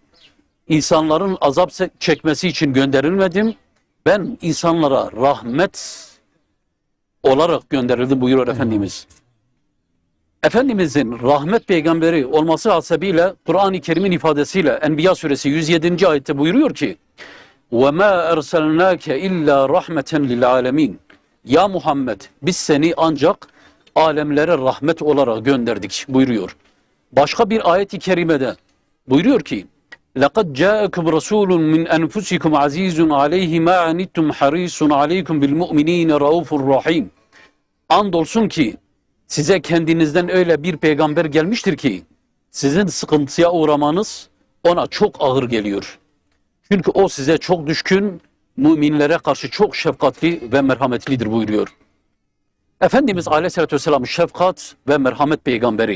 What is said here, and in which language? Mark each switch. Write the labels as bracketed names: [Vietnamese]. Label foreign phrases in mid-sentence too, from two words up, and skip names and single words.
[Turkish] İnsanların azap çekmesi için gönderilmedim. Ben insanlara rahmet olarak gönderildim buyuruyor Efendimiz. Efendimizin rahmet peygamberi olması hasebiyle Kur'an-ı Kerim'in ifadesiyle Enbiya suresi 107. ayette buyuruyor ki [Arabic] وَمَا اَرْسَلْنَاكَ اِلَّا رَحْمَةً لِلْعَالَمِينَ [Turkish] Ya Muhammed biz seni ancak alemlere rahmet olarak gönderdik buyuruyor. Başka bir ayet-i kerimede buyuruyor ki [Arabic] لَقَدْ جَاءَكُمْ رَسُولٌ مِنْ أَنْفُسِكُمْ عَز۪يزٌ عَلَيْهِ مَا عَنِتُّمْ حَر۪يسٌ عَلَيْكُمْ بِالْمُؤْمِن۪ينَ رَؤُوفٌ رَح۪يمٌ [Turkish] Andolsun ki size kendinizden öyle bir peygamber gelmiştir ki sizin sıkıntıya uğramanız ona çok ağır geliyor. Çünkü o size çok düşkün, müminlere karşı çok şefkatli ve merhametlidir buyuruyor. Efendimiz [Arabic] عليه الصلاة والسلام [Turkish] şefkat ve merhamet peygamberi.